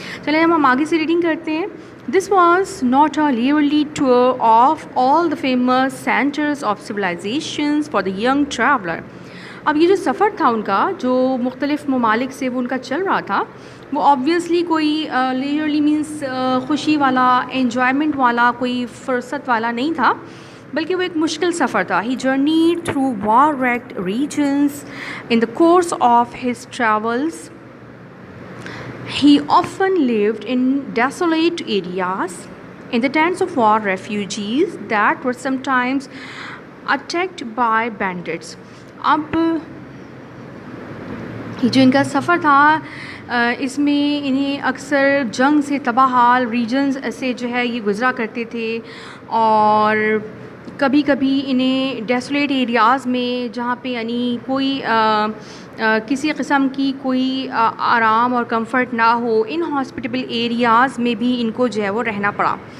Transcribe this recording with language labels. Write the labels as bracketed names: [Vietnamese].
[Hindi] चलिए हम आगे से रीडिंग करते हैं. [English] This was not a leisurely tour of all the famous centres of civilisations for the young traveller. [Hindi] अब ये जो सफ़र था उनका जो मुख्तलिफ़ ममालिक से वो उनका चल रहा था, वो ऑब्वियसली कोई leisurely मीन्स खुशी वाला, एन्जॉयमेंट वाला, कोई फ़ुर्सत वाला नहीं था, बल्कि वो एक मुश्किल सफ़र था. [English] He journeyed through war-wrecked regions in the course of his travels. He often lived in desolate areas, in the tents of war refugees that were sometimes attacked by bandits. [Hindi] अब ये जो इनका सफ़र था इसमें इन्हें अक्सर जंग से तबाहाल रीजन्स से जो है ये गुज़रा करते थे और कभी कभी इन्हें डेसोलेट एरियाज़ में जहाँ पे यानी कोई किसी क़िस्म की कोई आराम और कंफर्ट ना हो, इन हॉस्पिटल एरियाज़ में भी इनको जो है वो रहना पड़ा.